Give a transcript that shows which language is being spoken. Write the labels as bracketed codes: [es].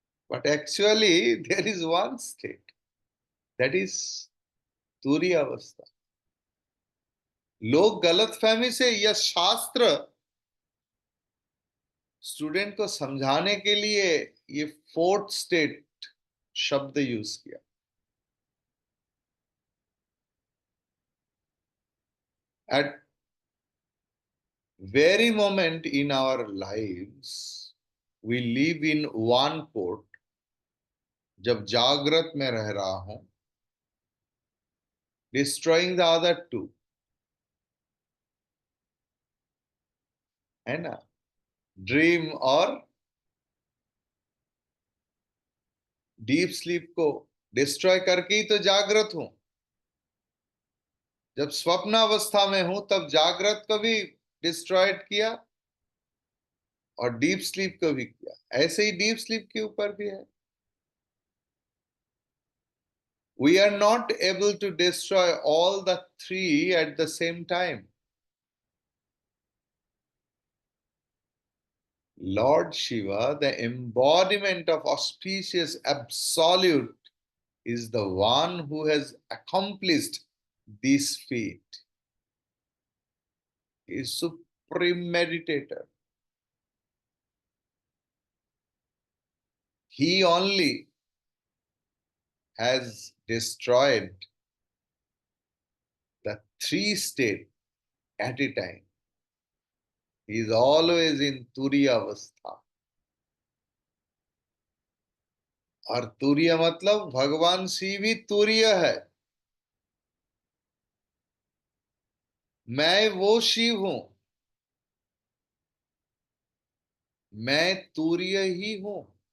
[en] But actually there is one state, that is तूर्य अवस्था। [hi] लोग गलतफहमी से यह शास्त्र स्टूडेंट को समझाने के लिए ये फोर्थ स्टेट शब्द यूज किया। [en] at very moment in our lives we live in one port, [hi] जब जागृत में रह रहा हूं, [en] destroying the other two, [hi] है ना? ड्रीम और डीप स्लीप को डिस्ट्रॉय करके ही तो जागृत हूं। जब स्वप्न अवस्था में हूं तब जागृत को भी डिस्ट्रॉयड किया और डीप स्लीप को भी किया। ऐसे ही डीप स्लीप के ऊपर भी है। [en] We are not able to destroy all the three at the same time. Lord Shiva, the embodiment of auspicious absolute, is the one who has accomplished this feat. He is supreme meditator. He only has destroyed the three states at a time. He is always in Turiya Avastha. [hi] और तुरीय मतलब भगवान शिव ही तुरीय है। मैं वो शिव हूं, मैं तुरीय ही हूं।